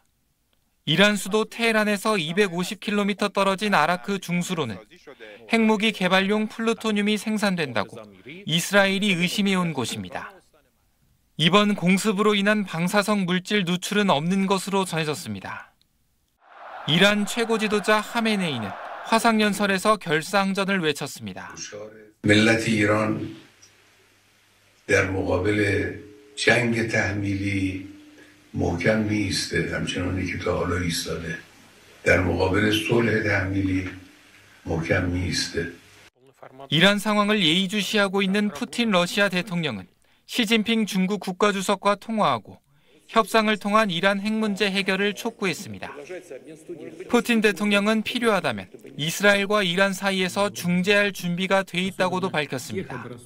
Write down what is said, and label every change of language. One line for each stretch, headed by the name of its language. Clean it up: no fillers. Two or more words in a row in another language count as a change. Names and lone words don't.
Korean: 이란 수도 테헤란에서 250km 떨어진 아라크 중수로는 핵무기 개발용 플루토늄이 생산된다고 이스라엘이 의심해온 곳입니다. 이번 공습으로 인한 방사성 물질 누출은 없는 것으로 전해졌습니다. 이란 최고 지도자 하메네이는 화상연설에서 결사항전을 외쳤습니다.
Persian: ملت ایران در مقابل جنگ تحمیلی محکم میایسته همچنانی که تا حالا ایستاده در مقابل صلح تحمیلی محکم میایسته.
Korean: 이란 상황을 예의주시하고 있는 푸틴 러시아 대통령은 시진핑 중국 국가주석과 통화하고 협상을 통한 이란 핵 문제 해결을 촉구했습니다. 푸틴 대통령은 필요하다면 이스라엘과 이란 사이에서 중재할 준비가 돼 있다고도 밝혔습니다.